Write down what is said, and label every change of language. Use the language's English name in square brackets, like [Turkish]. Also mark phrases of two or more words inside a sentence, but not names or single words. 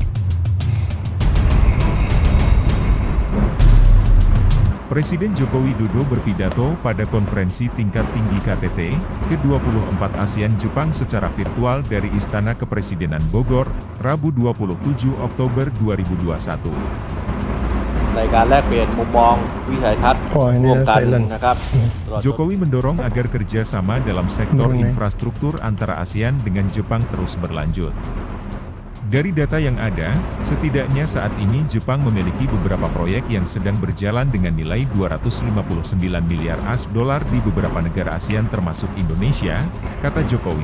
[Indonesian] Presiden Joko Widodo berpidato pada konferensi tingkat tinggi KTT ke-24 ASEAN-Jepang secara virtual dari Istana Kepresidenan Bogor, Rabu 27 Oktober 2021. [Thai] ในการแลกเปลี่ยนมุมมองวิสัยทัศน์ร่วมกันนะครับ [Indonesian] Jokowi mendorong agar kerjasama dalam sektor infrastruktur antara ASEAN dengan Jepang terus berlanjut. Dari data yang ada, setidaknya saat ini Jepang memiliki beberapa proyek yang sedang berjalan dengan nilai 259 miliar AS dolar di beberapa negara ASEAN termasuk Indonesia, kata Jokowi.